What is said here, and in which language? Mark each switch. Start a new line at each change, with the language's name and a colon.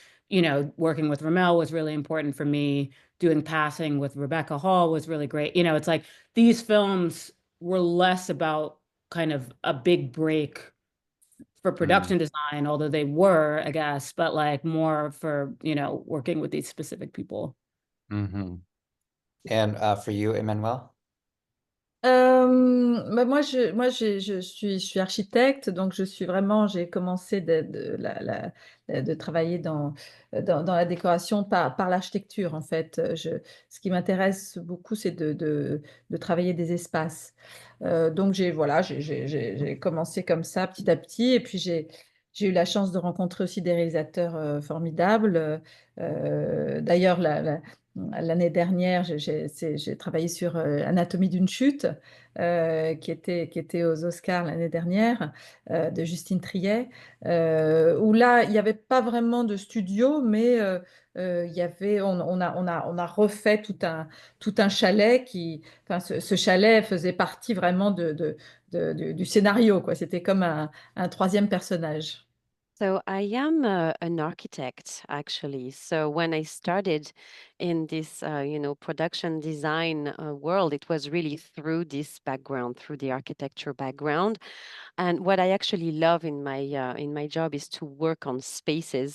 English: You know, working with Ramel was really important for me. Doing Passing with Rebecca Hall was really great. You know, it's like these films were less about kind of a big break for production design, although they were, I guess, but like more for, you know, working with these specific people. And for you, Emmanuelle?
French: Bah moi je suis architecte, donc je suis vraiment, j'ai commencé de travailler dans la décoration par l'architecture, en fait. Ce qui m'intéresse beaucoup, c'est de travailler des espaces. Donc voilà, j'ai commencé comme ça petit à petit, et puis j'ai eu la chance de rencontrer aussi des réalisateurs formidables. D'ailleurs, l'année dernière, j'ai travaillé sur Anatomie d'une chute, qui était aux Oscars l'année dernière, de Justine Triet, où là, il n'y avait pas vraiment de studio, mais il y avait, on a refait tout un chalet enfin, ce chalet faisait partie vraiment du scénario, quoi. C'était comme un troisième personnage.
English: So I am an architect, actually. So when I started in this, you know, production design world, it was really through this background, through the architecture background. And what I actually love in my job is to work on spaces.